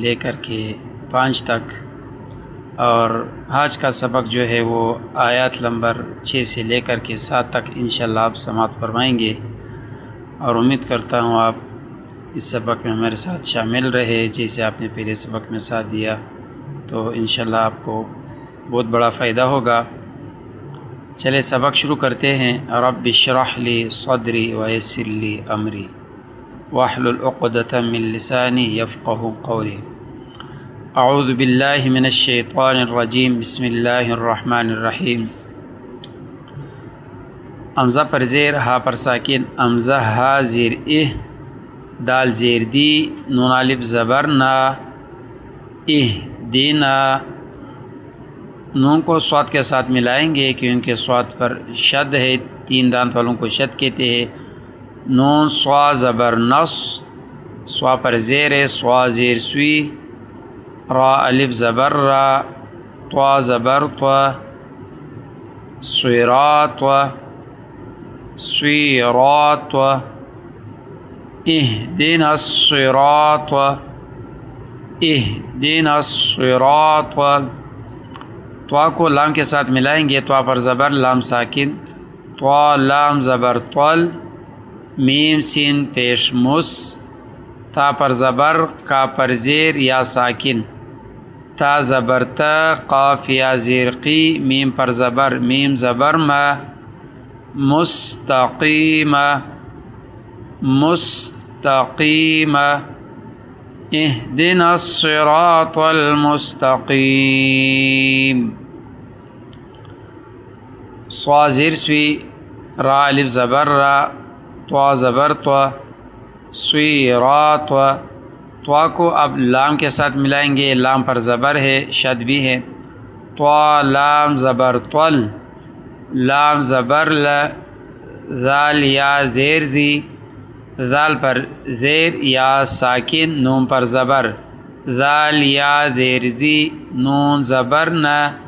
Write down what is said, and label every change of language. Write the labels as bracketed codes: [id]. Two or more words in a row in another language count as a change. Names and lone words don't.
[ur] لے کر کے 5 تک، اور آج کا سبق جو ہے وہ آیات نمبر 6 سے لے کر کے 7 تک انشاءاللہ آپ سماعت فرمائیں گے، اور امید کرتا ہوں آپ اس سبق میں ہمارے ساتھ شامل رہے جیسے آپ نے پہلے سبق میں ساتھ دیا، تو انشاءاللہ آپ کو بہت بڑا فائدہ ہوگا۔ چلے سبق شروع کرتے ہیں۔ [ar] رب اشرح لی صدری ویسر لی امری واحلل عقدۃ من لسانی یفقہوا قولی۔ اعوذ باللہ من الشیطان الرجیم، بسم اللہ الرحمن الرحیم۔ [ur] حمزہ پر زیر، ہا پر ساکن، حمزہ ہا زیر دال زیر دی، نون الف زبر نا، دینا، نون کو صاد کے ساتھ ملائیں گے کیونکہ صاد پر شد ہے، 3 دانت والوں کو شد کہتے ہیں۔ نون صا زبر نص، صا پر زیر ہے، صا زیر سوی، را الف زبر را، طا زبر طا، صراط صراط، [ar] اهدنا الصراط اهدنا الصراط۔ [ur] طا کو لام کے ساتھ ملائیں گے، طا پر زبر، لام ساکن، طا لام زبر طل، میم سین پیش مس، تا پر زبر، کا پر زیر یا ساکن، تا زبر تا، قاف یا زیر قی، میم پر زبر، میم زبر ما، مستقیم مستقیم، [ar] اهدنا الصراط المستقیم۔ [ur] صا زیر سوی، را الف زبر را، طا زبر طا، سوی را طا۔ طا کو اب لام کے ساتھ ملائیں گے، لام پر زبر ہے، شد بھی ہے، طا لام زبر طل، لام زبر ل، ذال یا زیر زی، ذال پر زیر یا ساکن، نون پر زبر، ذال یا زیر زی، نون زبر نا،